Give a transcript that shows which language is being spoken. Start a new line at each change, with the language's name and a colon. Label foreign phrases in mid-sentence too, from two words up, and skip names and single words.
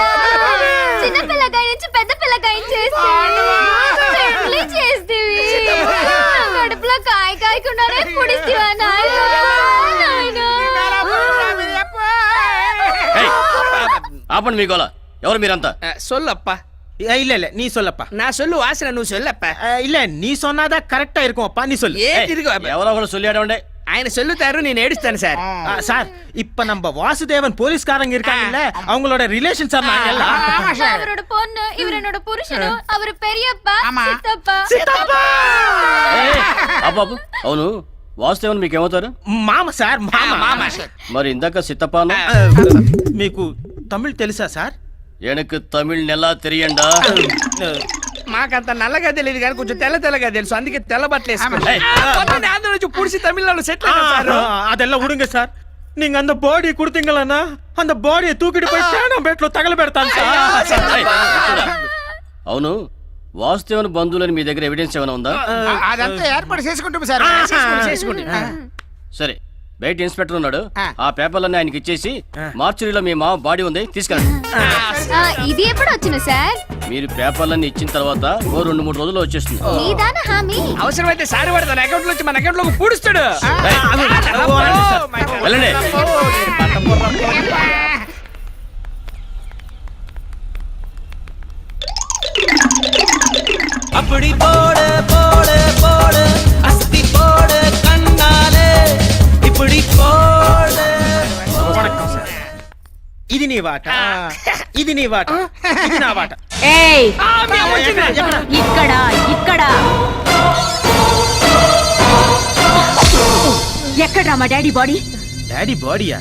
Telugu: చిన్న పిల్లకాయ నుంచి పెద్ద పిల్లకాయ చేస్తేవి కడుపులో కాయ కాయకుండానే పొడిస్తేవా నాయనా? ఆపండి మీ గోల. ఎవరు మీరంతా?
Tamil: సొల్లప్ప. இல்ல இல்ல நீ சொல்லப்பா.
Telugu: నా సొల్లు వాసన నువ్వు సొల్లప్ప. இல்ல நீ சொன்னாதான் கரெக்டா இருக்கும் அப்பா, நீ சொல்லு. ఏ తిరుగు ఎవరో ఒకరు సొల్లియాడండి. ఆయన సొల్లుతారు, నేను ఏడుస్తాను సార్.
Tamil: சார், இப்ப நம்ம வாசுதேவன் போலீஸ்காரங்க இருக்காங்கல்ல, அவங்களோட ரிலேஷன் சார் நாங்க எல்லாம். அவரோட பொண்ணு, இவர் என்னோட புருஷனு, அவர் பெரியப்பா, சித்தப்பா.
Telugu: అబ్బాబు, అవును వాసుదేవన్ మీకేమవుతారు? మామ సార్, మామ. మరి ఇందాక సిత్తపాను మీకు తమిళ్ తెలుసా సార్?
Tamil: எனக்கு தமிழ் நல்லா தெரியாதா?
Telugu: మాకంత నల్లగా తెలియదు కానీ కొంచెం తెల్లగా తెలుసు, అందుకే తెల్ల బట్టలు వేసుకుంటాయి. ఆంధ్ర నుంచి పుడిసి తమిళనాడు సెటిల్ సార్.
Tamil: அதெல்லாம் விடுங்க சார். நீங்க அந்த பாடி கொடுத்தீங்களா, அந்த பாடியை தூக்கிட்டு போய் சேனம் பேట్లో
Telugu: తగలబెడతాను సార్. అవును, వాసుదేవన్ బంధువులని మీ దగ్గర ఎవిడెన్స్ ఏమైనా ఉందా? అదంతా ఏర్పాటు చేసుకుంటాం సార్. సరే, బయట ఇన్స్పెక్టర్ ఉన్నాడు, ఆ పేపర్లన్నీ ఆయనకి ఇచ్చేసి మార్చురీలో మీ మామ బాడీ ఉంది తీసుకెళ్ళండి. ఇది ఎప్పుడు వచ్చిన సార్? మీరు పేపర్లన్నీ ఇచ్చిన తర్వాత ఓ 2-3 రోజుల్లో వచ్చేస్తుంది. నీదానా హామీ? అవసరమైతే సారి వాడు తన అకౌంట్ నుంచి మన అకౌంట్ లోకి పూడుస్తాడు. వెళ్ళండి.
Tamil: அப்படி போடு போடு போடு அஸ்தி போடு கண்ணாலே இப்படி போடு.
Telugu: ఇది నీ వాట, ఇది నీ వాట, ఇది నా వాట. ఏయ్, ఇక్కడ ఇక్కడ ఎక్కడ్రా మా డాడీ బాడీ? డాడీ బాడీయా?